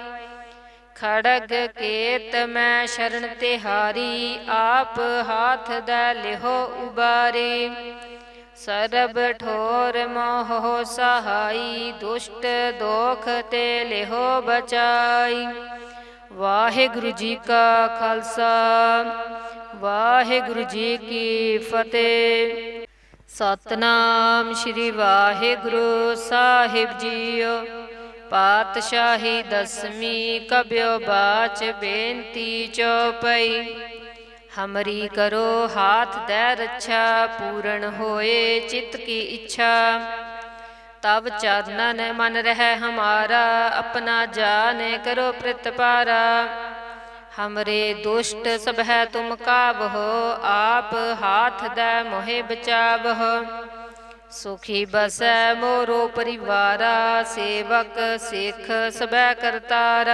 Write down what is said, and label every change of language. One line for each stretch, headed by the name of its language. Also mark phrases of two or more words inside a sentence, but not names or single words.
Braj: खड़ग केत मैं शरण तिहारी, आप हाथ दै लेहो उबारी। सरब ठोर मोह सहाई, दुष्ट दोख ते लेहो बचाई।
Punjabi: ਵਾਹਿਗੁਰੂ ਜੀ ਕਾ ਖ਼ਾਲਸਾ, ਵਾਹਿਗੁਰੂ ਜੀ ਕੀ ਫਤਿਹ। ਸਤਨਾਮ ਸ਼੍ਰੀ ਵਾਹਿਗੁਰੂ ਸਾਹਿਬ ਜੀਓ। ਪਾਤਸ਼ਾਹੀ ਦਸਵੀਂ ਕਬਿਓ ਬਾਚ ਬੇਨਤੀ ਚੌਪਈ।
Braj: हमरी करो हाथ दै रच्छा, पूरन होए चित की इच्छा। तब चरणन मन रह हमारा, अपना जान करो प्रतिपारा। हमरे दुष्ट सब है तुम काबहो, आप हाथ दे मोहे बचावहो। सुखी बसै मोरो परिवारा, सेवक सिख सबै करतारा।